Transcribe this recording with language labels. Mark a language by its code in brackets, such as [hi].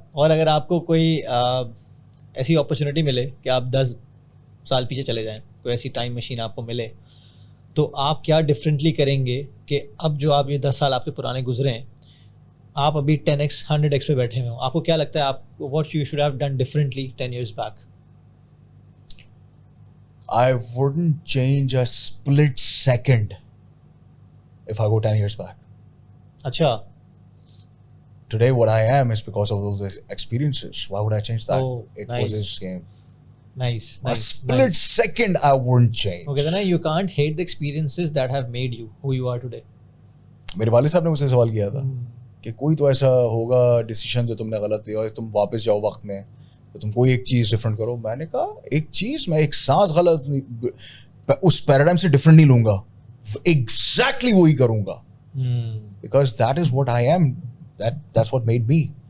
[ur] اور اگر آپ کو کوئی ایسی اپرچونیٹی ملے کہ آپ 10 سال پیچھے چلے جائیں, کوئی ایسی ٹائم مشین آپ کو ملے, تو آپ کیا ڈفرینٹلی کریں گے کہ اب جو آپ یہ 10 سال آپ کے پرانے گزرے ہیں, آپ ابھی 10x 100x پہ بیٹھے ہوئے ہوں, آپ کو کیا لگتا ہے آپ [en] What you should have done differently 10 years back? I wouldn't change a split second if I go 10 years back. [ur] اچھا. [en] Today what I am is because of those experiences. Why would I change that? Oh, it nice. was his game. Nice. A split second I wouldn't change. Okay, then you can't hate the experiences that have made you who you are today. [ur] میرے والد صاحب نے مجھ سے سوال کیا تھا کہ کوئی تو ایسا ہوگا ڈیسیشن جو تم نے غلط لیا, تم واپس جاؤ وقت میں تو تم کوئی ایک چیز ڈفرینٹ کرو. میں نے کہا ایک چیز, میں ایک سانس غلط اس پیراڈائم سے ڈفرینٹ نہیں لوں گا, ایگزیکٹلی وہی کروں گا, [en] Because that is what I am, that's what made me.